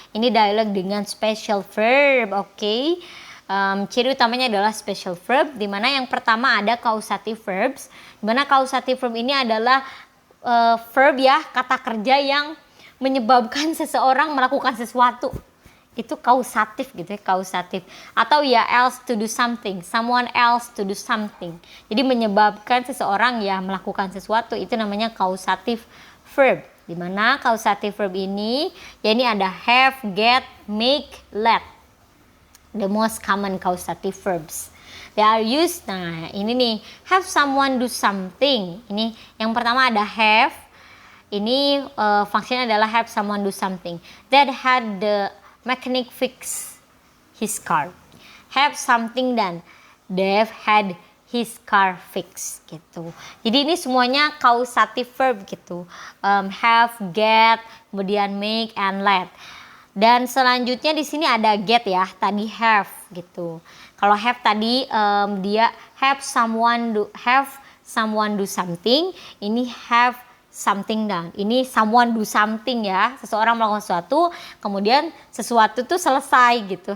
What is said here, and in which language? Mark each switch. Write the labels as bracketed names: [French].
[Indonesian] Ini dialog dengan special verb, oke. Ciri utamanya adalah special verb, di mana yang pertama ada causative verbs, di mana causative verb ini adalah verb ya, kata kerja yang menyebabkan seseorang melakukan sesuatu. Itu causative gitu ya, causative. Atau ya [English] else to do something, someone else to do something. [Indonesian] Jadi menyebabkan seseorang ya melakukan sesuatu, itu namanya causative verb. Di mana causative verb ini, ya ini ada have, get, make, let. [English] The most common causative verbs. They are used, [Indonesian] nah ini nih, [English] have someone do something. [Indonesian] Ini yang pertama ada have. Ini fungsinya adalah [English] have someone do something. That had the mechanic fix his car. Have something done. Dave had his car fixed [Indonesian] gitu. Jadi ini semuanya causative verb gitu. [English] Have, get, [Indonesian] kemudian [English] make and let. [Indonesian] Dan selanjutnya di sini ada get ya. Tadi have gitu. Kalau [English] have [Indonesian] tadi dia [English] have someone do something. [Indonesian] Ini [English] have something done. [Indonesian] Ini [English] someone do something [Indonesian] ya. Seseorang melakukan sesuatu, kemudian sesuatu itu selesai gitu.